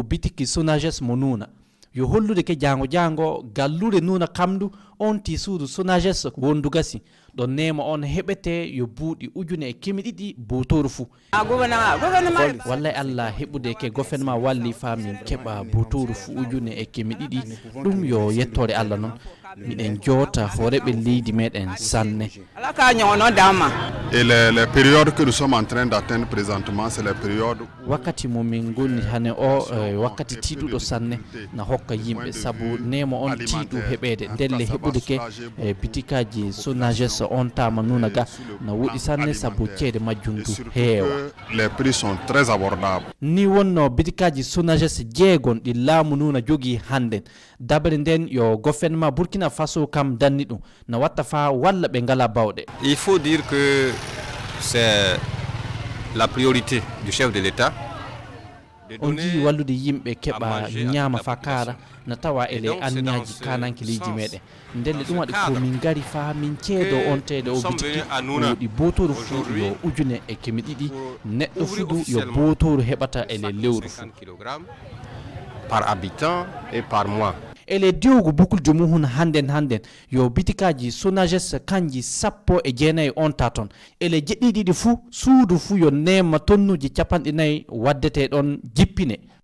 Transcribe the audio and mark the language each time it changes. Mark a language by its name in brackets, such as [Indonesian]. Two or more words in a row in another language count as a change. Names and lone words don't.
[Fula] bitiki Sonages mo nuuna yo hollude ke jango gallure nuuna kamdu on ti suudu Sonages wondu gasi ɗo nema on heɓete yo buuɗi ujune e kemi ɗiɗi botoru fuu wallay Allah heɓude ke gouvernement walli famin keɓa botoru fuu ujune e kemi ɗiɗi ɗum yo yettore Allah noon miɗen jota horeɓe leydi meɗen sanne. [French] Et les périodes que nous sommes en train d'atteindre présentement, c'est les périodes [Fula] wakkati mo min gonni hane o wakkati tiiɗuɗo sanne na hokka yimɓe sabu nemo on tiiɗu heɓede ndelle heɓude ke bitikaji Sonages on tama nuna ga na wuɗi sanne sabu ceede majjum du heewa. [French] Les prix sont très abordables. [Fula] Ni wonno bitikaji Sonages jeegon ɗi laamu nuna jogi hannden dabare nden yo gouvernement Burkina Faso kam danni ɗum na watta fa walla ɓe ngala bawɗe. [French] Il faut dire que c'est la priorité du chef de l'État. [Fula] On jii wallude yimɓe keɓa ñaama fa kaara na tawa ele anniyaji kanankiliji meɗen ndelle ɗum waɗi komin gari fa min ceedo on tede o bitiki ɗi botoru fu yo ujune e kemi ɗiɗi neɗɗo fudu yo botoru heɓata ele lewru fu [French] par habitant et par mois. [Fula] ele diwgu bukul jomum handen yo bitikaji Sonages kanji 19 on taton ele jeɗɗiɗiɗi fu suudu fu yo nema tonnuji 4 waddete ɗon jippine